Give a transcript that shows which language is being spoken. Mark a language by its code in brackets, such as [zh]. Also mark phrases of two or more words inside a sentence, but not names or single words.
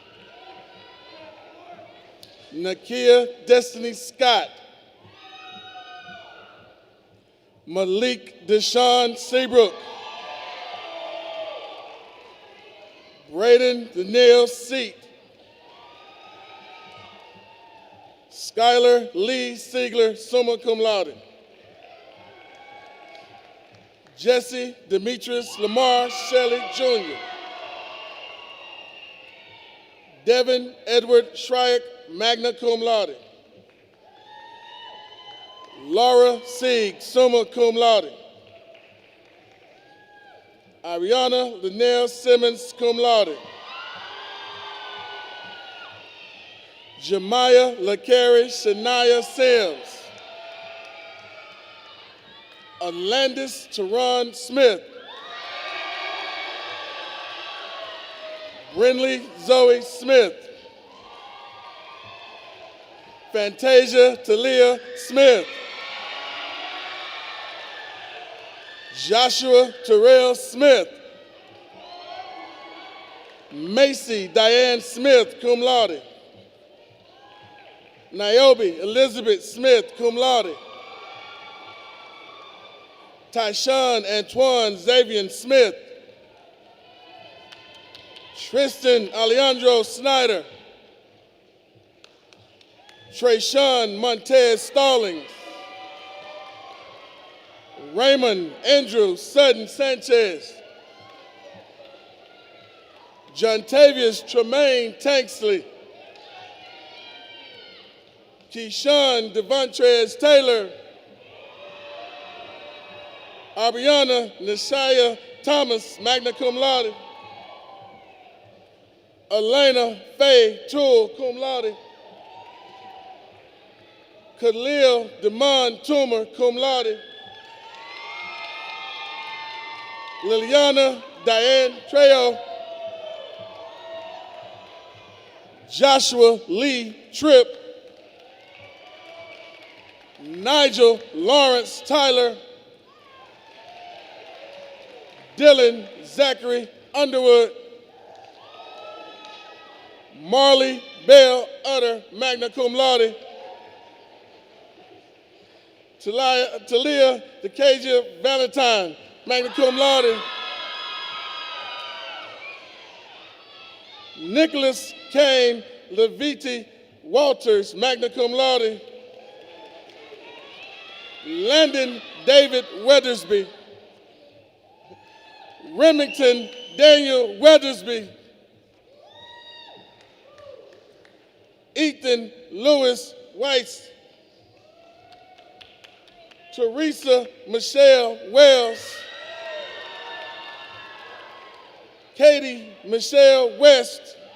[en] Nakia Destiny Scott. Malik Deshaun Seabrook. Braden Daniel Seat. Skylar Lee Siegler, [la] summa cum laude. [en] Jesse Demetrius Lamar Shelley Jr. Devin Edward Shryack, [la] magna cum laude. [en] Laura Sieg, [la] summa cum laude. [en] Ariana Linnell Simmons, [la] cum laude. [en] Jemiah LaCarrie Shania Sims. Alandis Teron Smith. Brinley Zoe Smith. Fantasia Talia Smith. Joshua Terrell Smith. Macy Diane Smith, [la] cum laude. [en] Niobe Elizabeth Smith, [la] cum laude. [en] Tyshawn Antoine Xavier Smith. Tristan Alejandro Snyder. Trayshawn Montez Stallings. Raymond Andrew Sutton Sanchez. Jontavius Tremaine Tanksley. Keyshawn Devontrez Taylor. Ariana Nishaya Thomas, [la] magna cum laude. [en] Elena Faye Toole, [la] cum laude. [en] Khalil Demond Toomer, [la] cum laude. [en] Liliana Diane Trejo. Joshua Lee Tripp, Nigel Lawrence Tyler, Dylan Zachary Underwood, Marley Bell Utter, [la] magna cum laude, [en] Talia Decasia Valentine, [la] magna cum laude, [en] Nicholas Kane Leviti Walters, [la] magna cum laude, [en] Landon David Weathersby, Remington Daniel Weathersby, Ethan Lewis Weiss, Teresa Michelle Wells, Katie Michelle West,